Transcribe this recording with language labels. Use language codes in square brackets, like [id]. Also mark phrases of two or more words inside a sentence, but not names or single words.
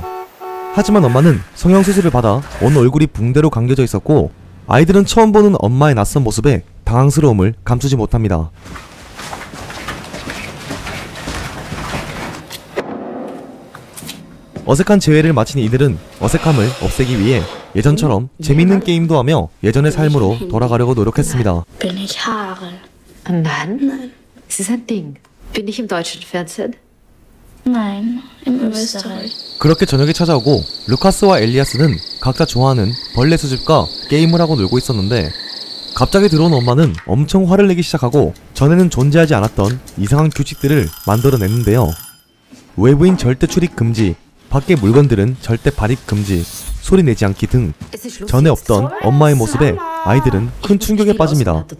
[ko] 하지만 엄마는 성형수술을 받아 온 얼굴이 붕대로 감겨져 있었고, 아이들은 처음 보는 엄마의 낯선 모습에 당황스러움을 감추지 못합니다. 어색한 재회를 마친 이들은 어색함을 없애기 위해 예전처럼 재밌는 게임도 하며 예전의 삶으로 돌아가려고 노력했습니다. [de] Bin ich Haare? Ein Mann? Nein. Es ist ein Ding. Bin ich im deutschen Fernsehen? Nein, in Österreich. [ko] 그렇게 저녁이 찾아오고 루카스와 엘리아스는 각자 좋아하는 벌레 수집과 게임을 하고 놀고 있었는데, 갑자기 들어온 엄마는 엄청 화를 내기 시작하고 전에는 존재하지 않았던 이상한 규칙들을 만들어냈는데요. 외부인 절대 출입 금지, 밖의 물건들은 절대 발입 금지, 소리 내지 않기 등 전에 없던 엄마의 모습에 아이들은 큰 충격에 빠집니다.